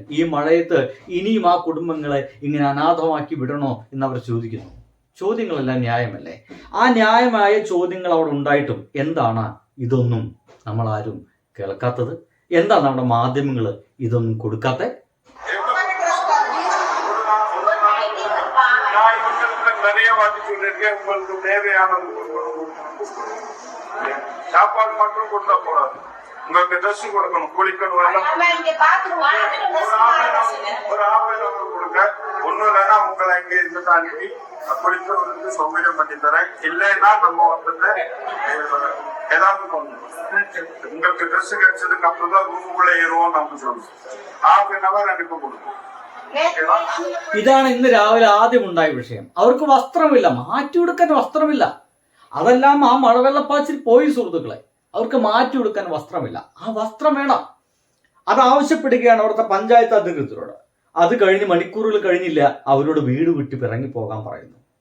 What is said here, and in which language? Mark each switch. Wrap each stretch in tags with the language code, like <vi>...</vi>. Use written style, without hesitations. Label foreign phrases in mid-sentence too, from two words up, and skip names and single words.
<ml>ഈ മഴയത്ത് ഇനിയും ആ കുടുംബങ്ങളെ ഇങ്ങനെ അനാഥമാക്കി വിടണോ എന്നവർ ചോദിക്കുന്നു. ചോദ്യങ്ങളെല്ലാം ന്യായമല്ലേ? ആ ന്യായമായ ചോദ്യങ്ങൾ അവിടെ ഉണ്ടായിട്ടും എന്താണ് ഇതൊന്നും നമ്മളാരും കേൾക്കാത്തത്? എന്താ നമ്മുടെ മാധ്യമങ്ങൾ ഇതൊന്നും കൊടുക്കാത്ത?</ml> <ta>சாப்பாடு மட்டும் கொடுத்தா போடாது, உங்களுக்கு ட்ரெஸ் கொடுக்கணும், குளிக்கணும், எல்லாம் ஒரு ஆஃபர் கொடுக்க ஒன்னும் இல்லைன்னா உங்களை இங்க இருந்து அனுப்பி குளிக்கிறதுக்கு சௌகரியம் பண்ணி தரேன். இல்லைன்னா நம்ம வந்துட்டு ஏதாவது பண்ணணும். உங்களுக்கு ட்ரெஸ் கிடைச்சதுக்கு அப்புறம் தான் ரூமுக்குள்ள ஏறுவோம் நம்ம சொல்லணும்.</ta> <en>half an hour</en> <ta>அனுப்பி கொடுக்கும்.</ta> <ml>ഇതാണ് ഇന്ന് രാവിലെ ആദ്യം ഉണ്ടായ വിഷയം. അവർക്ക് വസ്ത്രമില്ല, മാറ്റിയെടുക്കാൻ വസ്ത്രമില്ല. അതെല്ലാം ആ മഴവെള്ളപ്പാച്ചിൽ പോയി സുഹൃത്തുക്കളെ. അവർക്ക് മാറ്റിയെടുക്കാൻ വസ്ത്രമില്ല. ആ വസ്ത്രം വേണം. അത് ആവശ്യപ്പെടുകയാണ് അവിടുത്തെ പഞ്ചായത്ത് അധികൃതരോട്. അത് കഴിഞ്ഞ് മണിക്കൂറുകൾ കഴിഞ്ഞില്ല, അവരോട് വീട് വിട്ട് ഇറങ്ങി പോകാൻ പറയുന്നു.</ml>